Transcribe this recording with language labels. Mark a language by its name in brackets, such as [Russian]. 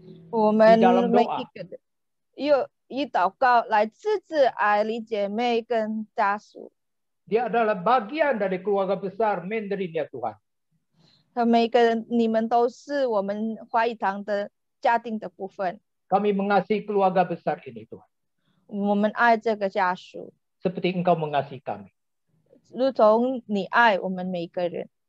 [Chinese] 我们 [Indonesian] dalam [Chinese] 每 [Indonesian] doa. [Chinese] 一个人又以祷告来支持艾丽姐妹跟家属， [Indonesian] Dia adalah bagian dari keluarga besar Mandarin ya Tuhan. [Chinese] 和每一个人，你们都是我们华语堂的家庭的部分。 [Indonesian] Kami mengasihi keluarga besar ini Tuhan. [Chinese] 我们爱这个家属， [Indonesian] Seperti Engkau mengasihi kami. [Chinese] 如同你爱我们每一个人。